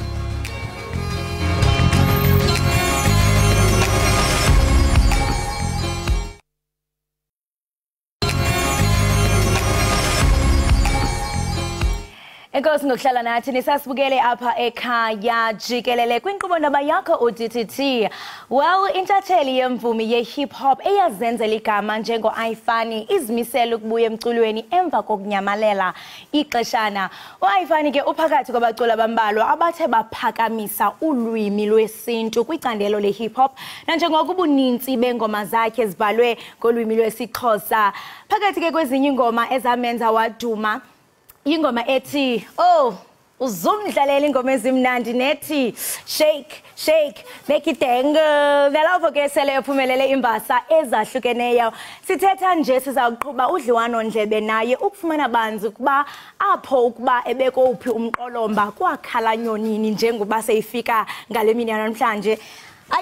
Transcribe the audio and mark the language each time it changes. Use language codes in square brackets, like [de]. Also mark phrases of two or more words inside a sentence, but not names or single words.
[xh] Enkosi ngokuhlala nathi nisasibukele apha ekhaya jikelele kwinqubondaba yakho uDTT. Well, intatheli yemvumi ye-hip hop eyazenzela igama njengo-Ifani izimisela ukubuya emculweni emva kokunyamalela ixeshana. U-Ifani ke uphakathi kwabaculi abambalwa abathe baphakamisa ulwimi lwesintu kwicandelo le-hip hop, nanjengokuba ubuninzi bengoma zakhe zibhalwe ngolwimi lwesiXhosa. Phakathi ke kwezinye ingoma ezamenza waduma ingoma ethi uzumdlalela ingoma ezimnandi nethi [en] shake shake make it dangle. [xh] Nalapho ke sele uphumelele imbasa ezahlukeneyo. Sithetha nje sizawuqhuba udliwano ndlebe naye ukufumana banzi ukuba apho ukuba ebeko uphi umqolomba kwakhala nyonini njengoba seyifika ngale mini namhlanje.